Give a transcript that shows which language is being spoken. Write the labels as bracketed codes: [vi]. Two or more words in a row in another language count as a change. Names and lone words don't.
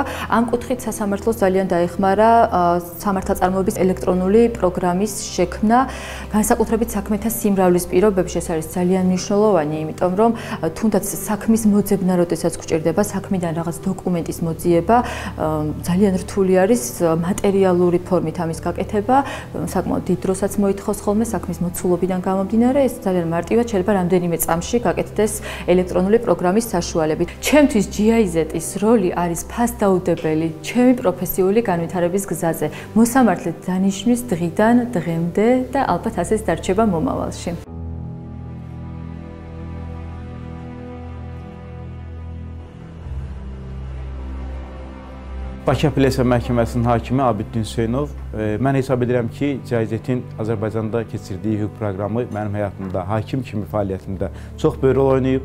[ka] ამ კუთხით სასამართლოს ძალიან დაეხმარა სამართალწარმოების ელექტრონული პროგრამის შექმნა, განსაკუთრებით საქმეთა სიმრავლის პირობებში ეს არის ძალიან მნიშვნელოვანი, იმიტომ რომ თუნდაც საქმის მოძებნა როდეს როდესაც გვჭირდება საქმიდან რაღაც დოკუმენტის მოძიება, ძალიან რთული არის მატერიალური ფორმით ამის გაკეთება, საკმაოდ დიდ დროსაც მოითხოვს ხოლმე საქმის მოცულობიდან გამომდინარე, ეს ძალიან მარტივად შეიძლება რამდენიმე წამში გაკეთდეს ელექტრონული პროგრამის საშუალებით. ჩემთვის GIZ-ის როლი არის ფასდაუდებელი ჩემი პროფესიული განვითარების გზაზე. მოსამართლედ დანიშნვის დღიდან დღემდე და ალბათ ასეც დარჩება მომავალში. [az] Bakı Apellyasiya Məhkəməsinin hakimi Abidin Hüseynov, mən hesab edirəm ki, GIZ-in Azərbaycanda keçirdiyi hüquq proqramı mənim həyatımda, hakim kimi fəaliyyətimdə çox böyük rol oynayıb.